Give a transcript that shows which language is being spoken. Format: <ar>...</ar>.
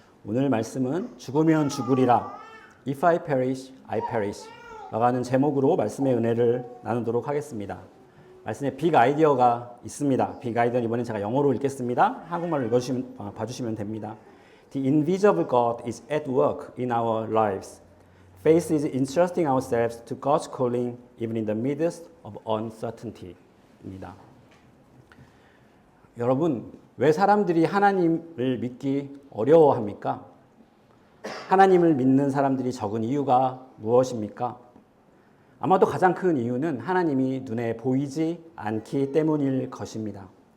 <ko>오늘 말씀은 죽으면 죽으리라</ko> <en>If I perish, I perish</en> <ko>라는 제목으로 말씀의 은혜를 나누도록 하겠습니다. 말씀에 빅 아이디어가 있습니다. 빅 아이디어는 이번엔 제가 영어로 읽겠습니다. 한국말로 봐주시면 됩니다.</ko> <en>The invisible God is at work in our lives. Faith is entrusting ourselves to God's calling even in the midst of uncertainty 입니다.</en> <ko>여러분, 왜 사람들이 하나님을 믿기 어려워합니까? 하나님을 믿는 사람들이 적은 이유가 무엇입니까? 아마도 가장 큰 이유는 하나님이 눈에 보이지 않기 때문일 것입니다.</ko>